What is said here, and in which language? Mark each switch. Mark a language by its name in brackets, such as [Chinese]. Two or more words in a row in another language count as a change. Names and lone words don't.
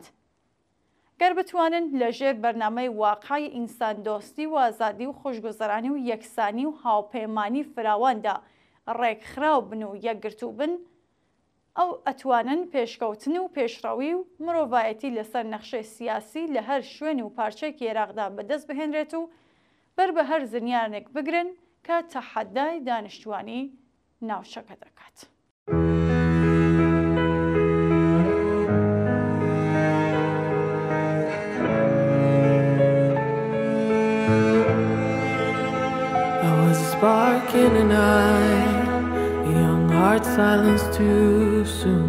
[Central Kurdish] گەر بتوانن لەژێر بەرنامەی واقعی ئینسان دۆستی و ئازادی و خۆشگوزەرانی و یەکسانی و هاوپەیمانی فراواندا ڕێکخراو بن و یەکگرتوو بن، ئەو ئەتوانن پێشکەوتن و پێشڕەوی و مرۆڤایەتی لەسەر نەخشەی سیاسی لە هەر شوێن و پارچەیەکی عێراقدا بەدەست بهێنرێت و بەر بە هەر زنیانێک بگرن کە تەحەدای دانیشتوانی ناوچەکە دەکات. [English] Spark in an eye, a young heart silenced too soon.